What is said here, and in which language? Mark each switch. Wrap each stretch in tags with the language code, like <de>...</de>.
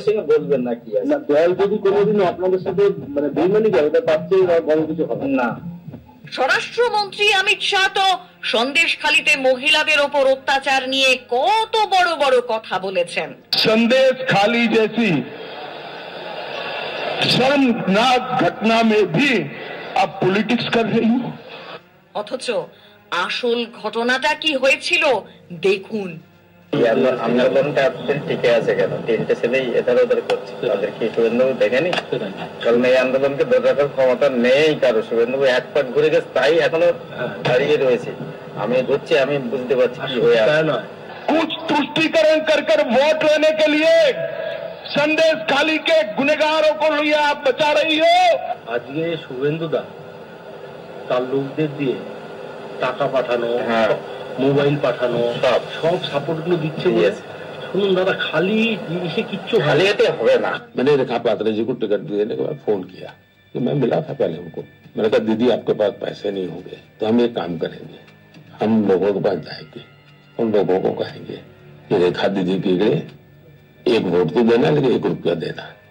<bn>বলবেন না কি আছে, দল যদি কোনোদিনও আপনাদের সাথে মানে বেইমানি করে, ওটা তার চেয়ে বড় কিছু হবে না। স্বরাষ্ট্রমন্ত্রী অমিত শাহ তো সন্দেশখালীতে মহিলাদের ওপর অত্যাচার নিয়ে কত বড় বড় কথা বলেছেন।</bn> <hi>संदेशखाली जैसी शर्मनाक घटना में भी आप पॉलिटिक्स कर रही हो।</hi> <bn>অথচ আসল ঘটনাটা কি হয়েছিল দেখুন। আন্দোলনটা এতদিন টিকে আছে কেন? তিনটে ছেলেই এধার ওধার করছে, তাদের কি শুভেন্দুবাবু দেখেনি? কারণ এই আন্দোলনকে ধরে রাখার ক্ষমতা নেই কারো, শুভেন্দুবাবু এক পাক ঘুরে গেছে, তাই এখনো দাঁড়িয়ে রয়েছে। আমি ঘুরছি, আমি বুঝতে পারছি কি হয়ে আছে।</bn> <hi>कुछ तुष्टीकरण कर कर वोट लेने के लिए संदेशखाली के गुनहगारों को लिए आप बचा रही हो।</hi> <bn>আজকে শুভেন্দুদা তার লোকদের দিয়ে টাকা পাঠানো, মোবাইল পাঠানো, সব সাপোর্ট গুলো দিচ্ছে। শুনুন দাদা, খালি জিনিসে কিচ্ছু খালি এতে হবে না।</bn> <hi>मैंने रेखा पात्रा जी को टिकट देने के बाद फोन किया कि मैं मिला था पहले उनको, मैंने कहा दीदी आपके पास पैसे नहीं होंगे तो हम एक काम करेंगे, हम लोगों के पास जाएंगे, उन लोगों को कहेंगे कि रेखा दीदी के लिए एक वोट तो देना लेकिन 1 रुपया देना।</hi>